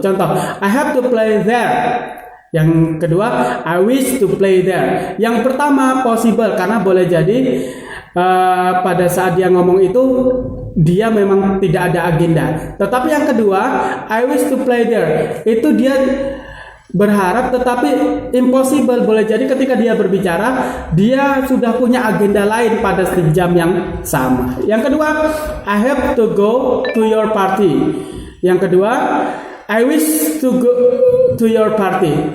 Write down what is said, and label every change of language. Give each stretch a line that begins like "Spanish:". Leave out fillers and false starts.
Indonesian: Contoh,
English: I have to play there.
Indonesian: Yang kedua,
English: I wish to play there.
Indonesian: Yang pertama
English: possible
Indonesian: karena boleh jadi pada saat dia ngomong itu dia memang tidak ada agenda. Tetapi yang kedua,
English: I wish to play there,
Indonesian: itu dia berharap tetapi impossible. Boleh jadi ketika dia berbicara dia sudah punya agenda lain pada jam yang sama. Yang kedua,
English: I have to go to your party.
Indonesian: Yang kedua,
English: I wish to go to your party.